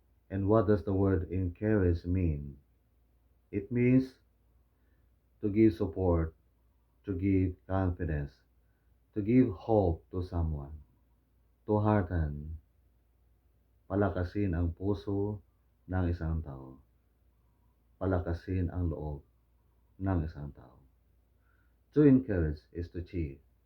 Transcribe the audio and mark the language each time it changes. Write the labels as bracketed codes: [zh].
[en] And what does the word encourage mean? It means to give support, to give confidence, to give hope to someone, to hearten, [tl] palakasin ang puso ng isang tao. Palakasin ang loob ng isang tao. [en] To encourage is to cheer.